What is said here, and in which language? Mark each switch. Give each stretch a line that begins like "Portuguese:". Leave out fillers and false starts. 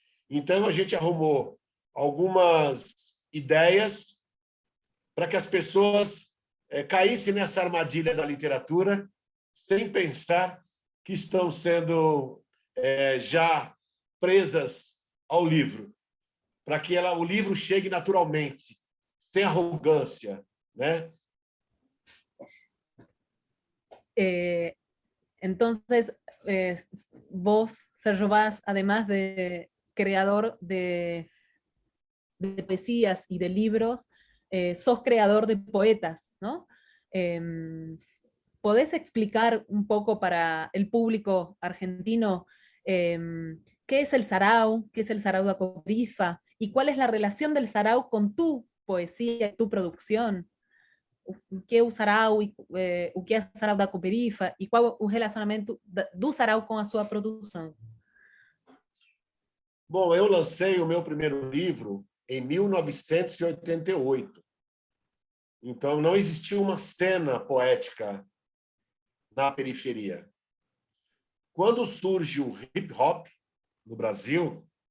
Portuguese: Então, a gente arrumou algumas ideias para que as pessoas caíssem nessa armadilha da literatura sem pensar que estão sendo já presas ao livro, para que o livro chegue naturalmente, sem arrogância, né?
Spanish: Entonces, vos, Sergio Vaz, además de creador de poesías y de libros, sos creador de poetas, ¿no? ¿Podés explicar un poco para el público argentino qué es el sarau, qué es el Sarau da Cooperifa y cuál es la relación del sarau con tu poesía, tu producción?
Portuguese: O que é o sarau, o que é o Sarau da Cooperifa e qual o relacionamento do sarau com a sua produção? Bom, eu lancei o meu primeiro livro em 1988. Então, não existia uma cena poética na periferia. Quando surge o hip-hop no Brasil,